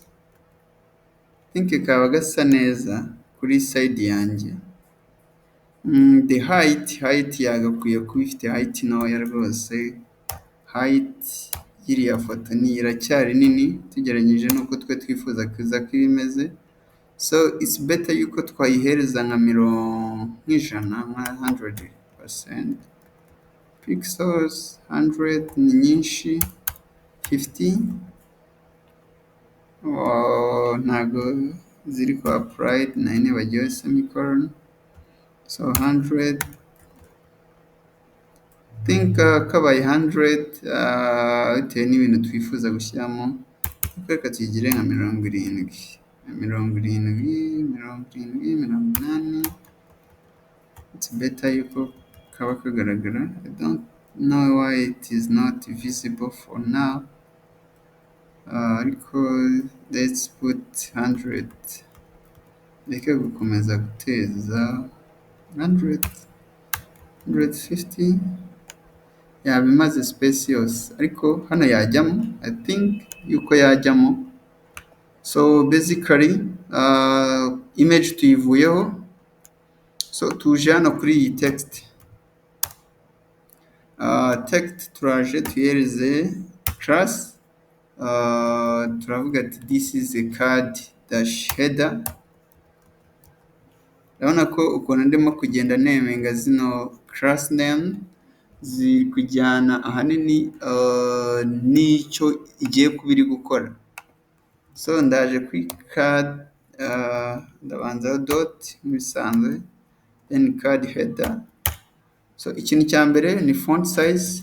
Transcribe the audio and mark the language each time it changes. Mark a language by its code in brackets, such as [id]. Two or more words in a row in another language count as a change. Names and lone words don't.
[en] I think [rw] kaba gasa neza kuri side yanjye. [en] The height [rw] yagakwiye kuba ifite height ntoya rwose. Height y'iriya foto ni iracyari nini tugereranyije n'uko twe twifuza kuza ko imeze. [en] So it's better [rw] yuko twayihereza nka 100% pixels. 100 ni nyinshi, 50 ntago ziri kwa applied, nayo nibagiwe semicolon. So 100, think kabaye 100 bitewe n'ibintu twifuza gushyiramo. Reka tuyigire nka 70, 80. [en] It's better [rw] yuko kaba kagaragara. [en] I don't know why it is not visible for now. Ariko let's put 100. [rw] Reka gukomeza guteza 150. Yabimaze space yose, ariko hano yajyamo. [en] I think [rw] yuko yajyamo. [en] So basically image [rw] tuyivuyeho, so tuje hano kuri iyi text. Text turaje tuyihereze class. Turavuga ati [en] this is a card dash header. [rw] Urabona ko ukuntu ndimo kugenda neminga zino class name ziri kujyana ahanini n'icyo igiye kuba iri gukora. So ndaje kuri card, ndabanzaho dot nk'ibisanzwe, [en] then card header. [rw] So ikintu cya mbere ni [en] font size.